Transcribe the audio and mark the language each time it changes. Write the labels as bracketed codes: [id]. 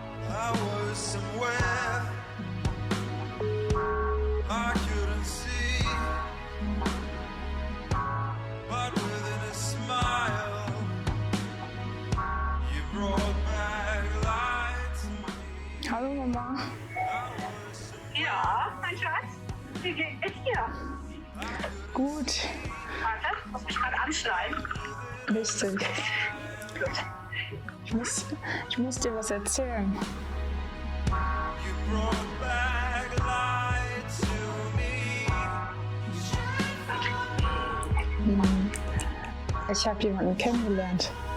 [en] I was somewhere I couldn't see, but within a smile you brought back light to me. [de] Hallo Mama. Ja, mein Schatz, wie geht es dir? Gut. Warte, muss mich gerade anschneiden. Richtig. Gut. Ich muss dir was erzählen. [en] You brought back light to me. [de] Ich habe jemanden kennengelernt.